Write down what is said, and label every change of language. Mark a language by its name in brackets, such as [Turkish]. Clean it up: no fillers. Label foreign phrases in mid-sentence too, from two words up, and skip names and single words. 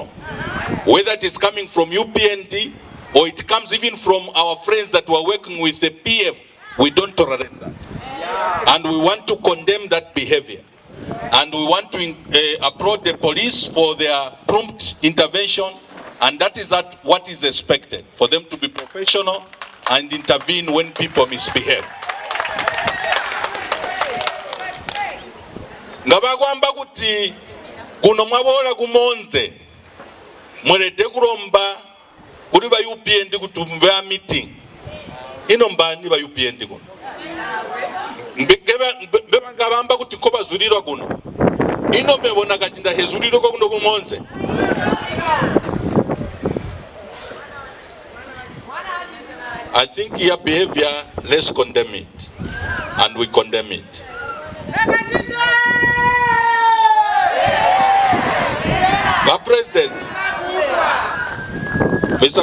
[English] Whether it is coming from UPND or it comes even from our friends that were working with the PF, we don't tolerate that. And we want to condemn that behavior. And we want to applaud the police for their prompt intervention, and that is what is expected, for them to be professional and intervene when people misbehave. [Tonga (Zambia)] Ngabagwamba kuti kuno mwabola kumonze mwelete kuromba kuri ba UPND kutumbe a meeting ino mbani ba UPND kuno mbebangabamba kuti ko bazulirwa kuno ino mbebona kati ndahezulirwa ko kuno kumonze. [English] I think your behavior, let's condemn it, and we condemn it. Mr.